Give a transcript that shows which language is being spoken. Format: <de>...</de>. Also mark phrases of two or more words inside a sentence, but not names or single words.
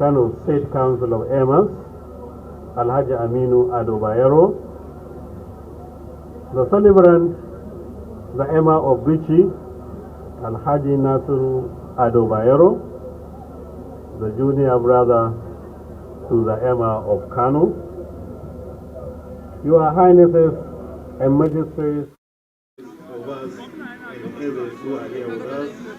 <en>Kano State Council of Emirs, Alhaji Aminu Ado Bayero, the celebrant, the Emir of Bichi, Alhaji Nasiru Ado Bayero, the junior brother to the Emir of Kano, Your Highnesses and Magistrates of us and others who are here with us.</en>